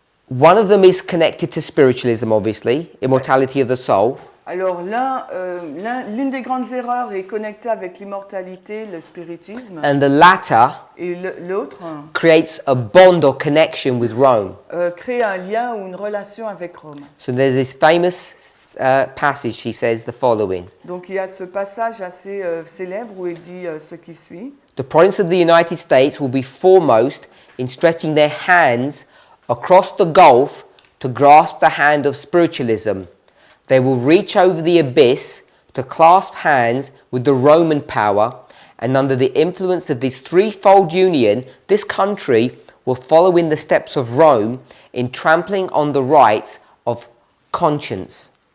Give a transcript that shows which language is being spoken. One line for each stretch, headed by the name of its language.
English: One of them is connected to spiritualism, obviously, immortality of the soul.
French: Alors, l'une des grandes erreurs est connectée avec l'immortalité, le spiritisme,
English: And the latter
French: et l'autre
English: creates a bond or connection with Rome.
French: crée un lien ou une relation avec Rome.
English: So there's this famous passage, he says the following.
French: Donc, il y a ce passage assez célèbre où il dit ce qui suit.
English: The province of the United States will be foremost in stretching their hands across the gulf to grasp the hand of spiritualism. They will reach over the abyss to clasp hands with the Roman power, and under the influence of this threefold union, this country will follow in the steps of Rome in trampling on the rights of conscience.